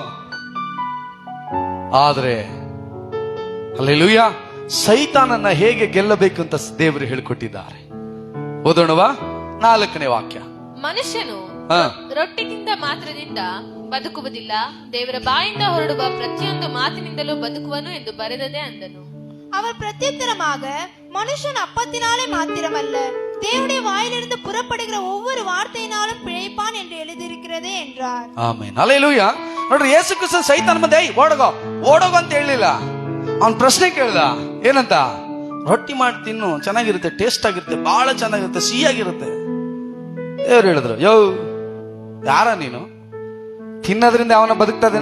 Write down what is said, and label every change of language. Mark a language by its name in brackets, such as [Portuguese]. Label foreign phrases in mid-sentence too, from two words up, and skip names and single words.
[Kannada] ಆದ್ರೆ ಹಲ್ಲೆಲೂಯ, ಸೈತಾನನ್ನ ಹೇಗೆ ಗೆಲ್ಲಬೇಕು ಅಂತ ದೇವರು ಹೇಳಿಕೊಟ್ಟಿದ್ದಾರೆ. ಓದೋಣವಾ? 4ನೇ ವಾಕ್ಯ. ಮನುಷ್ಯನು ರೊಟ್ಟಿಯಿಂದ ಮಾತ್ರದಿಂದ ಬದುಕುವುದಿಲ್ಲ, ದೇವರ ಬಾಯಿಂದ ಹೊರಡುವ ಪ್ರತಿಯೊಂದು ಮಾತಿನಿಂದಲೂ ಬದುಕುವನು ಎಂದು ಬರೆದದೆ ಅಂದನು. [Tamil] அவர் பிரத்யுத்தரமாக, மனுஷன் அப்பத்தினாலே மாத்திரமல்ல, தேவனுடைய வாயிலிருந்து புறப்படுகிற ஒவ்வொரு வார்த்தையினாலும் பிழைப்பான் என்று எழுதியிருக்கிறதே என்றார். [Kannada] ಆಮೆನ್. ಹಲ್ಲೆಲೂಯ. ನೋಡ್ರಿ, ಯೇಸು ಕ್ರಿಸ್ತ ಸೈತಾನ ಮುಂದೆ ಓಡೋಗೋ ಓಡೋಗೋ ಅಂತ ಹೇಳಿಲ್ಲ. ಅವನ್ ಪ್ರಶ್ನೆ ಕೇಳ್ದ, ಏನಂತ? ರೊಟ್ಟಿ ಮಾಡಿ ತಿನ್ನು, ಚೆನ್ನಾಗಿರುತ್ತೆ, ಟೇಸ್ಟ್ ಆಗಿರುತ್ತೆ, ಬಹಳ ಚೆನ್ನಾಗಿರುತ್ತೆ, ಸಿಹಿಯಾಗಿರುತ್ತೆ. ದೇವ್ರು ಹೇಳಿದ್ರು, ಯೋ ಯಾರ ನೀನು? ತಿನ್ನೋದ್ರಿಂದ ಅವನ ಬದುಕ್ತದೇನ?